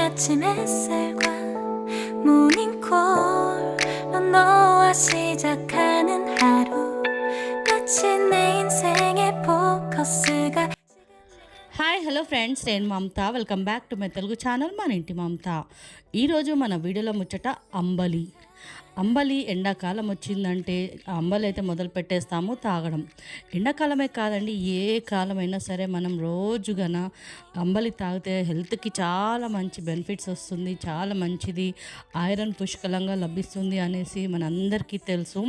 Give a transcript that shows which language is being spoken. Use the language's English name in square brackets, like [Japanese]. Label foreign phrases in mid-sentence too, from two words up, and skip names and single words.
[Korean] 아침 햇살과 모닝콜로 너와 시작하는 하루 마치 내 인생의 포커스가 [English] hello friends, [Telugu] నేను మమత. [English] welcome back to my Telugu channel [Telugu] మన ఇంటి మమత. ఈరోజు మన వీడియోలో ముచ్చట అంబలి ఎండాకాలం వచ్చిందంటే అంబలి అయితే మొదలు పెట్టేస్తాము తాగడం. ఎండాకాలమే కాదండి, ఏ కాలమైనా సరే మనం రోజుగన అంబలి తాగితే హెల్త్కి చాలా మంచి బెనిఫిట్స్ వస్తుంది, చాలా మంచిది, ఐరన్ పుష్కలంగా లభిస్తుంది అనేసి మనందరికీ తెలుసు.